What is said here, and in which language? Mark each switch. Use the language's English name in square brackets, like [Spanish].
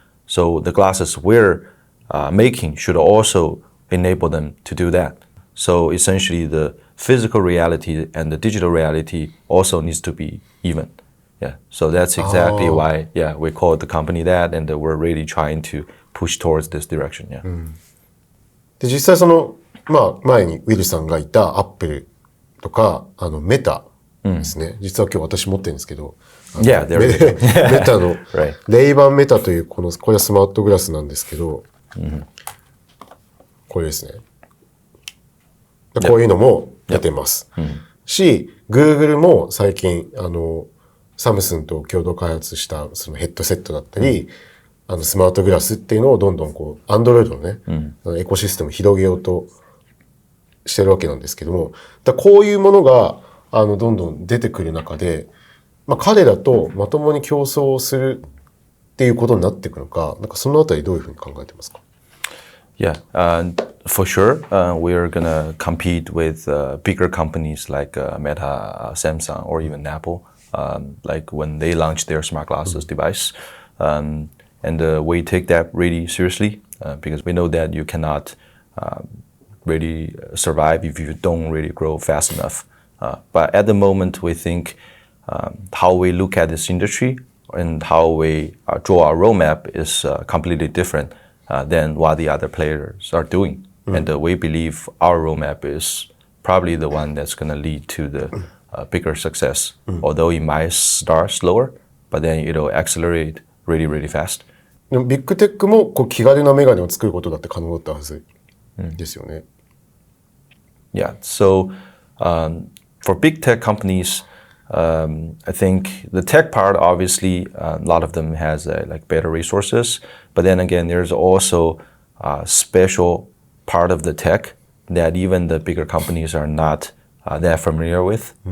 [English] So the glasses we're making should also enable them to do that. So essentially, the physical reality and the digital reality also needs to be even. Yeah. So that's exactly why, we call the company that, and we're really trying to push towards this direction. Yeah. [Japanese] で実際その前にウィルさんがいたアップルとかメタですね、実は今日私持ってるんですけど、 [English] there we go. [Japanese] メタのレイバンメタというこれはスマートグラスなんですけど、これですね。こういうのも出てます。し、Google も最近サムスンと共同開発したそのヘッドセットだったり、スマートグラスっていうのをどんどんこう Android のね、エコシステムを広げようとしてるわけなんですけども、こういうものがどんどん出てくる中で、彼らとまともに競争するっていうことになっていくのか、なんかそのあたりどういうふうに考えてますか？ [English] Yeah, for sure, we're gonna compete with bigger companies like Meta, Samsung, or even Apple, like when they launched their smart glasses device. And we take that really seriously because we know that you cannot really survive if you don't really grow fast enough. But at the moment, we think how we look at this industry and how we draw our roadmap is completely different than what the other players are doing. And we believe our roadmap is probably the one that's going to lead to the bigger success. Although it might start slower, but then it'll accelerate really, really fast. [Japanese] でもビッグテックもこう気軽なメガネを作ることだって可能だったはずですよね。 [English] Yeah, so for big tech companies, I think the tech part, obviously, a lot of them has like better resources. But then again, there's also a special part of the tech that even the bigger companies are not that familiar with.